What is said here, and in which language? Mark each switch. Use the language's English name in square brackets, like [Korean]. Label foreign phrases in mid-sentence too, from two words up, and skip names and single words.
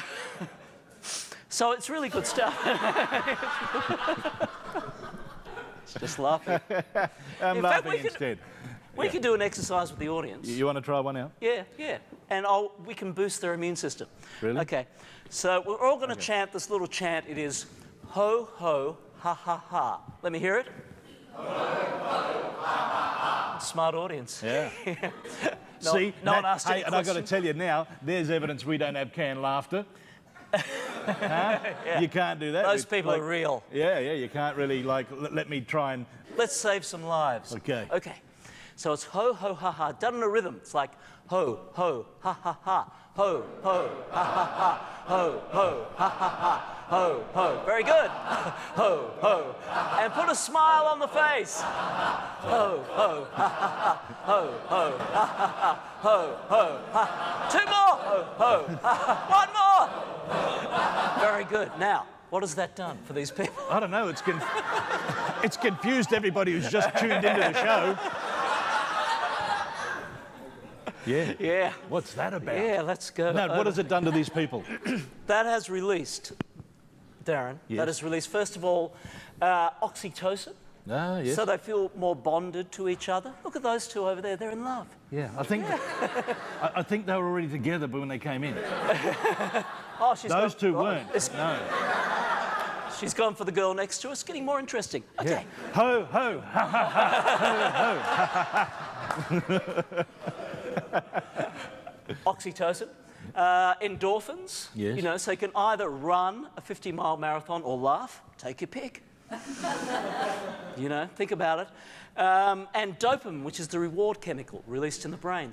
[English] So it's really good stuff. It's just laughing. I'm In fact, laughing instead. We could do an exercise with the audience. You want to try one out? Yeah. And we can boost their immune system. Really? Okay. So we're all going to chant this little chant. It is ho, ho, ha, ha, ha. Let me hear it. Ho, ho, ha, ha, ha. Smart audience. Yeah. See? No one asked any and I've got to questions. tell you now, there's evidence we don't have canned laughter. Huh? Yeah. You can't do that. Those people are real. Yeah, you can't really, let me try and... Let's save some lives. Okay. So it's ho, ho, ha, ha, done in a rhythm. It's like ho, ho, ha, ha, ha, ho, ho, ha, ha, ha, ho, ho, ha, ha, ha, ho, ho. Very good. Ho, ho. And put a smile on the face. Ho, ho, ha, ha, ha, ho, ho, ha, ha, ha, ho, ho, ha. Two more. Ho, ho, ha, ha. One more. Very good. Now, what has that done for these people? I don't know, it's confused everybody who's just tuned into the show. Yeah. What's that about? Yeah, let's go. No, what has it done to these people? That has released, Darren, Yes. that has released, first of all, oxytocin. Ah, yes. So they feel more bonded to each other. Look at those two over there, they're in love. Yeah, I think I think they were already together when they came in. Oh, Those two weren't. No. She's gone for the girl next to us. Getting more interesting. Okay. Yeah. Ho, ho, ha, ha, ha, ho, ho. Oxytocin. Endorphins. Yes. You know, so you can either run a 50-mile marathon or laugh. Take your pick. You know, think about it. And dopamine, which is the reward chemical released in the brain.